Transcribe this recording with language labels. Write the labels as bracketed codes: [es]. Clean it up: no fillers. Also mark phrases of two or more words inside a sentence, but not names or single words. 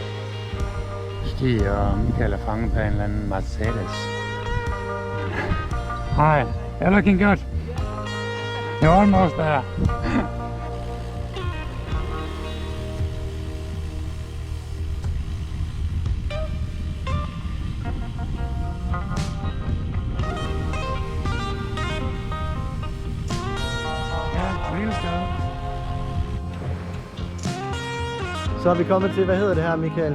[da] Stig og Michael er fanget på en eller anden Mercedes. [en] Hi, you're looking good. You're almost there. [da] Så er vi kommet til, hvad hedder det her, Michael?